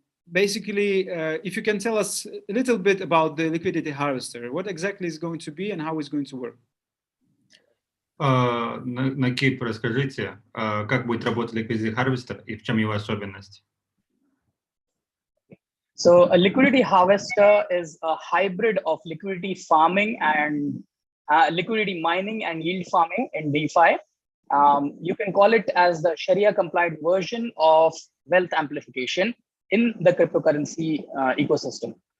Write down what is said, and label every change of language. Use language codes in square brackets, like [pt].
[en] Basically, if you can tell us a little bit about the liquidity harvester, what exactly is going to be and how it's going to work. [ru] На Кипр расскажите, как будет работать Liquidity Harvester и в чем его особенность? [en] So a liquidity harvester is a hybrid of liquidity farming and liquidity mining and yield farming in DeFi. You can call it as the Sharia compliant version of wealth amplification in the cryptocurrency ecosystem.